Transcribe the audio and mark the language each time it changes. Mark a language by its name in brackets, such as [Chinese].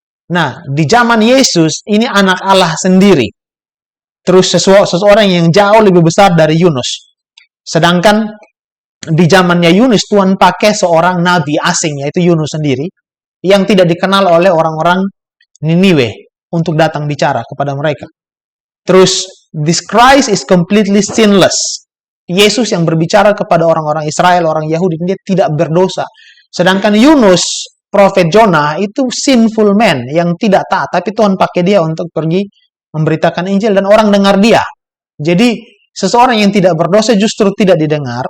[Indonesian] Nah, di zaman Yesus ini anak Allah sendiri. Terus seseorang yang jauh lebih besar dari Yunus. Sedangkan di zamannya Yunus Tuhan pakai seorang nabi asing yaitu Yunus sendiri yang tidak dikenal oleh orang-orang Niniwe untuk datang bicara kepada mereka. [English] Terus, this Christ is completely sinless. [Indonesian] Yesus yang berbicara kepada orang-orang Israel, orang Yahudi, dia tidak berdosa. Sedangkan Yunus, Prophet Jonah, itu sinful man yang tidak taat. Tapi Tuhan pakai dia untuk pergi memberitakan Injil dan orang dengar dia. Jadi, seseorang yang tidak berdosa justru tidak didengar.